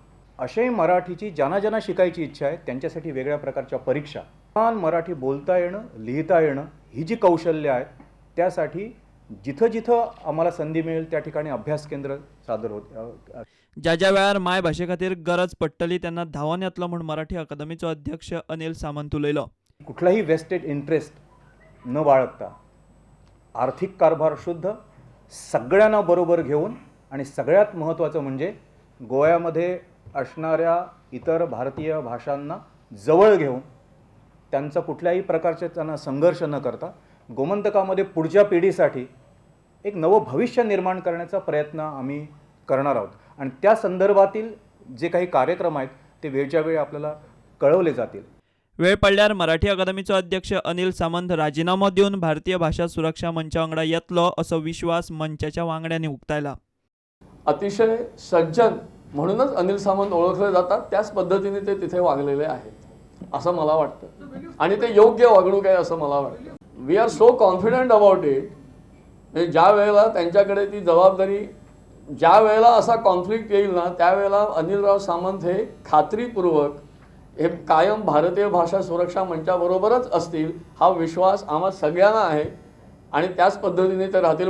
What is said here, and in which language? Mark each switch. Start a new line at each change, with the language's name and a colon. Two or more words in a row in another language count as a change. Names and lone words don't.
Marathi: असे मराठीची ज्यांना शिकायची इच्छा आहे त्यांच्यासाठी वेगळ्या प्रकारच्या परीक्षा, मराठी बोलता येणं लिहिता येणं ही जी कौशल्य आहेत त्यासाठी जिथं आम्हाला संधी मिळेल त्या ठिकाणी अभ्यास केंद्र सादर होते.
Konkani: ज्या वेळार माय भाषे खातीर गरज पडटली तेन्ना धांवन येतलो म्हूण मराठी अकादमीचो अध्यक्ष अनिल सामंत उलयलो.
Marathi: कुठलाही
English: vested interest
Marathi: न बाळगता आर्थिक कारभार शुद्ध सगळ्यांना बरोबर घेऊन आणि सगळ्यात महत्त्वाचं म्हणजे गोव्यामध्ये असणाऱ्या इतर भारतीय भाषांना जवळ घेऊन त्यांचा कुठल्याही प्रकारचे त्यांना संघर्ष न करता गोमंतकामध्ये पुढच्या पिढीसाठी एक नवं भविष्य निर्माण करण्याचा प्रयत्न आम्ही करणार आहोत. आणि त्या संदर्भातील जे काही कार्यक्रम आहेत ते वेळच्या वेळी आपल्याला कळवले जातील.
Konkani: वेळ पडल्यार मराठी अकादमीचो अध्यक्ष अनिल सामंत राजीनामो दिवन भारतीय भाषा सुरक्षा मंचा वांगडा येतलो असो विश्वास मंचाच्या वांगड्यांनी उक्तायला.
Marathi: अतिशय सज्जन म्हणूनच अनिल सामंत ओळखले जातात. त्याच पद्धतीने ते तिथे वागलेले आहेत असं मला वाटतं आणि ते योग्य वागणूक आहे असं मला वाटतं.
English: we are so confident about it.
Marathi: ज्या वेळेला त्यांच्याकडे ती जबाबदारी, ज्या वेळेला असा कॉन्फ्लिक्ट येईल ना त्यावेळेला अनिलराव सामंत हे खात्रीपूर्वक हे कायम भारतीय भाषा सुरक्षा मंचाबरोबरच असतील हा विश्वास आम्हा सगळ्यांना आहे आणि त्याच पद्धतीने ते राहतील.